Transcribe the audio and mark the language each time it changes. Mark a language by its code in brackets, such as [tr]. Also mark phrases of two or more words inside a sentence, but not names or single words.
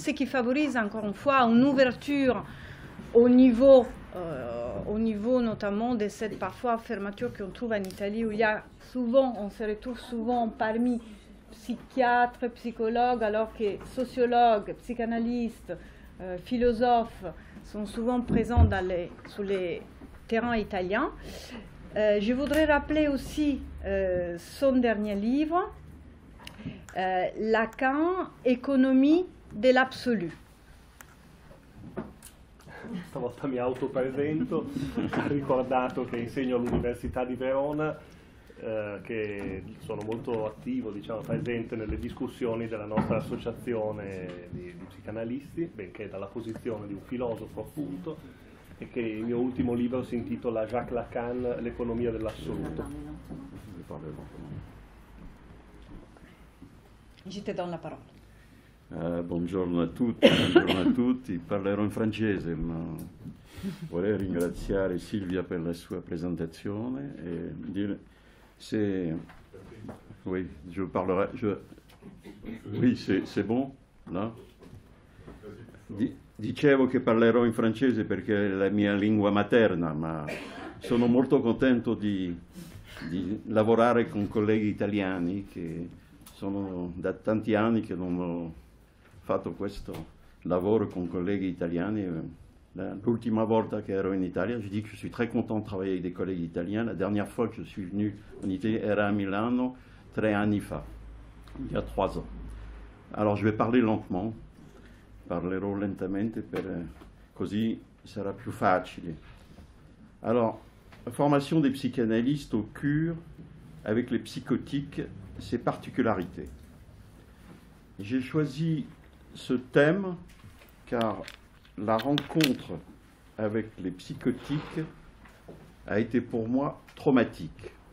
[fr] ce qui favorise encore une fois une ouverture au niveau notamment de cette parfois fermeture qu'on trouve en Italie, où il y a souvent, on se retrouve souvent parmi psychiatres, psychologues, alors que sociologues, psychanalystes, philosophes sont souvent présents sur les terrains italiens. Je voudrais rappeler aussi son dernier livre, Lacan, Economie dell'Absolu. [it] Stavolta mi autopresento, ho ricordato che insegno all'Università di Verona, che sono molto attivo, diciamo, presente nelle discussioni della nostra associazione di psicanalisti, benché dalla posizione di un filosofo appunto, e che il mio ultimo libro si intitola Jacques Lacan, l'economia dell'assoluto. [fr] Je te donne [it] la parola. Buongiorno a tutti, parlerò in francese, ma vorrei ringraziare Silvia per la sua presentazione e dire [fr] oui, je parlerai, oui, c'est bon, là? [it] Dicevo che parlerò in francese perché è la mia lingua materna, ma sono molto contento di lavorare con colleghi italiani che sono da tanti anni che non ho fatto questo lavoro con colleghi italiani. L'ultima volta che ero in Italia, [fr] je dis que je suis très content de travailler avec des collègues italiens. La dernière fois que je suis venu en Italie [it] era a Milano 3 anni fa, [fr] il y a 3 ans. Alors je vais parler lentement, [it] parlerò lentamente così sarà più facile. [fr] Alors, la formation des psychanalystes au CUR avec les psychotiques, ses particularités. J'ai choisi ce thème car la rencontre avec les psychotiques a été pour moi traumatique.